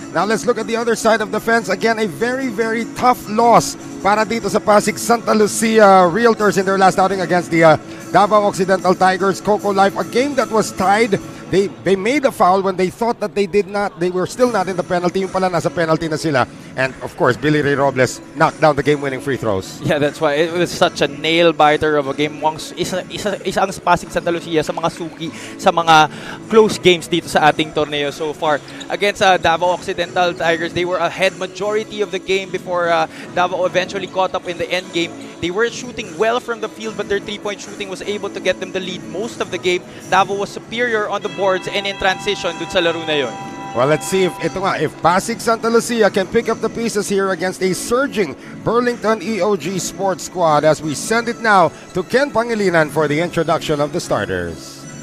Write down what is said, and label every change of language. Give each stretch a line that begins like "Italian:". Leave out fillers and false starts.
English: Now let's look at the other side of the fence. Again, a very, very tough loss
Filipino: para dito sa
English: Pasig Santa Lucia Realtors in their last outing against the Davao Occidental Tigers. Coco Life, a game that was tied. They made a foul when they thought that they were still not in the penalty.
Filipino: Yung pala nasa penalty na sila.
English: And of course, Billy Ray Robles knocked down the game-winning free throws. Yeah, that's why it was such a nail-biter of a game.
Filipino: Isa ang Pasig Santa Lucia sa mga suki, sa mga close games dito sa ating torneo so far.
English: Against Davao Occidental Tigers, they were ahead majority of the game before Davao eventually caught up in the end game. They were shooting well from the field, but their three-point shooting was able to get them the lead most of the game. Davao was superior on the boards and in transition
Filipino: dun sa laro na yun.
English: Well, let's see if Pasig Santa Lucia can pick up the pieces here against a surging Burlington EOG Sports squad as we send it now to Ken Pangilinan for the introduction of the starters.